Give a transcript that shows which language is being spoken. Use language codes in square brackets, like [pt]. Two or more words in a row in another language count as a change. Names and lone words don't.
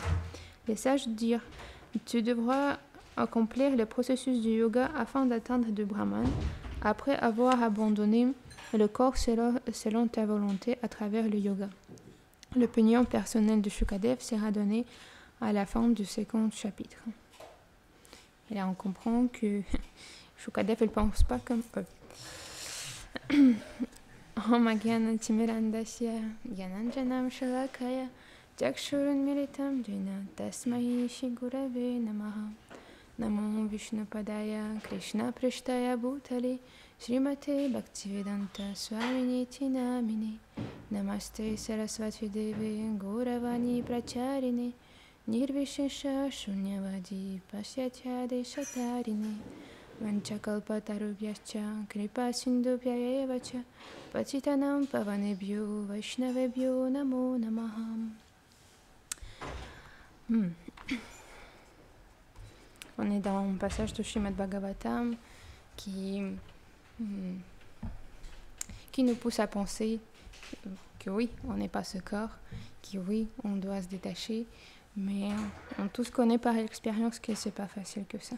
[fr] Les sages dirent: tu devras accomplir le processus du yoga afin d'atteindre le Brahman, après avoir abandonné le corps selon ta volonté à travers le yoga. L'opinion personnelle de Shukadev sera donnée à la fin du second chapitre. Et là, on comprend que Shukadev ne pense pas comme eux. [sa] ॐ ज्ञान तिमिरान्धस्य ज्ञानाञ्जनं शलाकया जक्षुरुन् मिलितं जेन तस्मै शिगुरवे नमः. नमो विष्णुपादाय कृष्ण पृष्टाय भूतले श्रीमते भक्तिवेदान्त स्वामिनिति नामिने. नमस्ते सरस्वति देवे गौरवाणी प्रचारिणे निर्विशेष शून्यवादि पस्यत्य देशतारिणे वाञ्छाकल्पतरुभ्यश्च कृपा सिन्धुभ्य एवच पतितानां पावनेभ्यो वैष्णवेभ्यो नमो नमः. [fr] On est dans un passage de Srimad Bhagavatam qui nous pousse à penser que oui, on n'est pas ce corps, que oui, on doit se détacher, mais on tous connaît par l'expérience que c'est pas facile que ça.